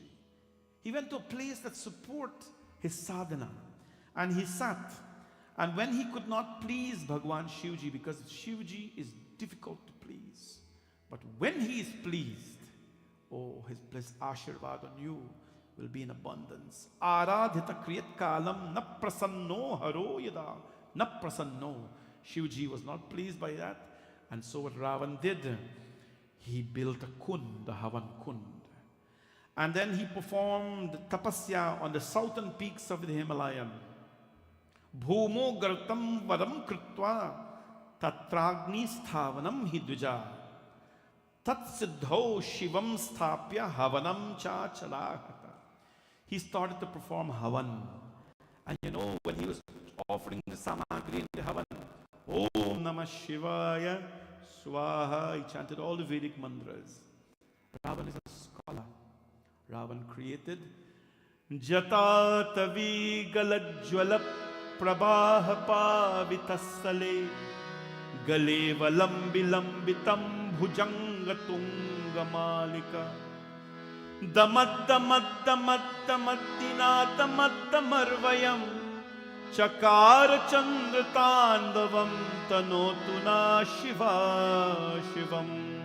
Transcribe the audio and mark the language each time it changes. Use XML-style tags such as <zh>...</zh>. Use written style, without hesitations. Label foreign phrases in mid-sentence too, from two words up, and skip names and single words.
<en>He went to a place that supports his sadhana. And he sat. And when he could not please Bhagwan Shivji, because Shivji is difficult to please, but when he is pleased, oh, his blessed Ashirvad on you will be in abundance.</en> <sa>Aradhita kriyat kalam na prasanno haro yada na prasanno.</sa> <en>Shivji was not pleased by that. And so what Ravan did, he built a kund, the</en> <hi>Havan kund.</hi> <en>And then he performed tapasya on the southern peaks of the Himalayan.</en> <sa>Bhumo gartam varam krutva tatragni sthavanam hidvija tat siddho shivam sthapya havanam cha chalahata.</sa> <en>He started to perform havan. And when he was offering the samagri in the havan,</en> <sa>Om Namah Shivaya Swaha,</sa> <en>he chanted all the Vedic mantras. Ravan is a scholar. Ravan created</en> <sa>Jata Tavi Galajwala Prabha Pavitasale Galeva Lambi Lambitam Bhujanga Tunga Malika Damad Damad Damad Damad Dinata Marvayam Chakar Chandra Tandavam Tanotuna Shiva Shivam.</sa>